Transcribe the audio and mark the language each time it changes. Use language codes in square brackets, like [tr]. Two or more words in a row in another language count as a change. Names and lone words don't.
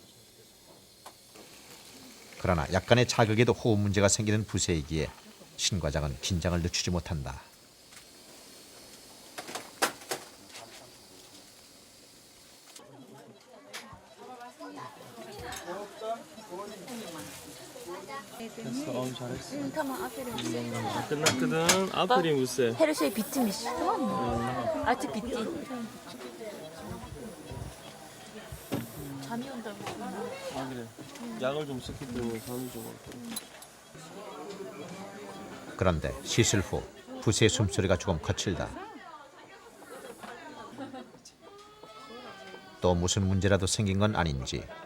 [ko] 그러나 약간의 자극에도 호흡 문제가 생기는 부세이기에 신 과장은 긴장을 늦추지 못한다. 됐어, 잘했어. 응, [tr] tamam aferin. [ko] 끝났거든. 아프린 무세. [tr] Her şey bitmiş. Tamam mı? Artık bitti. [ko] 잠이 온다고. 아 그래. 약을 좀 썼기 때문에 잠이 좀 왔고. 그런데 시술 후 부세의 숨소리가 조금 거칠다. 또 무슨 문제라도 생긴 건 아닌지.